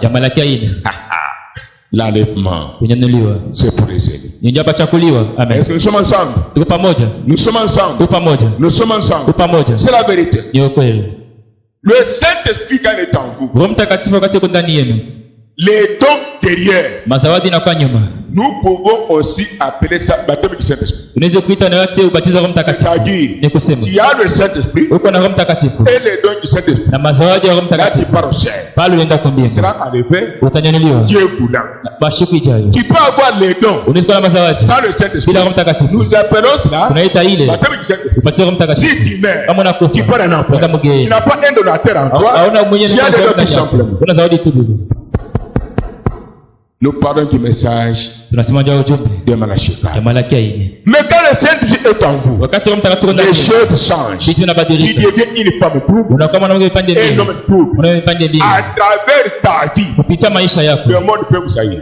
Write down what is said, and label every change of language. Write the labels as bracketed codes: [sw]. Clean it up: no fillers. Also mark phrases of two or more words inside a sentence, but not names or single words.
[fr] L'enlèvement, c'est pour les aider. Est-ce que nous sommes ensemble? Nous sommes ensemble. Nous sommes ensemble. C'est la vérité. Le Saint-Esprit quand il est en vous, Les dons derrière. [sw] Mazawadi na kwa nyuma. [fr] Nous pouvons aussi appeler ça baptême du Saint-Esprit. [sw] Unaweza kuita na yote ubatizo wa Roho Mtakatifu. [fr] C'est-à-dire, tu as le Saint-Esprit [sw] uko na Roho Mtakatifu [fr] et les dons du Saint-Esprit. [sw] Na mazawadi ya Roho Mtakatifu. [fr] Là tu pars au ciel. [sw] Pale unaenda kwa mbingu. [fr] Sera enlevé. [sw] Utanyanyuliwa. [fr] Dieu voulant. [sw] Bashiku ijayo. [fr] Tu peux avoir les dons. [sw] Unaweza kuwa na mazawadi. [fr] Sans le Saint-Esprit. [sw] Bila Roho Mtakatifu. [fr] Nous appelons cela [sw] tunaita ile [fr] baptême du Saint-Esprit. [sw] ubatizo wa Roho Mtakatifu. [fr] Si tu meurs, [sw] kama unakufa, [fr] tu pars en enfer. Tu n'as pas un donateur en toi. Tu as des dons tout simplement. [sw] Kuna zawadi tu bure. [fr] Nous parlons du message de Malachie. Mais quand le Saint-Esprit est en vous, les choses changent. Tu deviens une femme double et un homme double. À travers ta vie, le monde peut vous haïr.